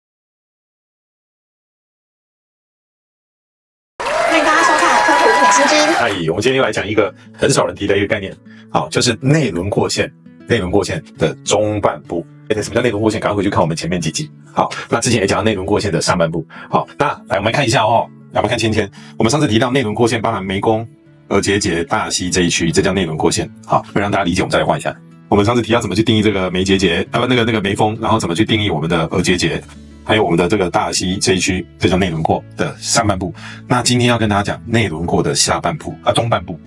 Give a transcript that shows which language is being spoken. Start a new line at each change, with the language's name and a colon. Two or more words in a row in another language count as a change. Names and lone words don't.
Chinese: 歡迎大家收看科普一點新知。我們今天又來講一個很少人提的一個概念，好，就是內輪廓線的中半部。什麼叫內輪廓線？趕快回去看我們前面幾集。好，那之前也講到內輪廓線的上半部。好，那來我們來看一下哦。我們看芊芊，我們上次提到內輪廓線包含眉弓、額結節、大溪這一區，這叫內輪廓線。好，為了讓大家理解，我們再來畫一下。我們上次提到怎麼去定義這個眉結節，那個眉峰，然後怎麼去定義我們的額結節，還有我們的這個大溪這一區，這叫內輪廓的上半部。那今天要跟大家講內輪廓的下半部中半部。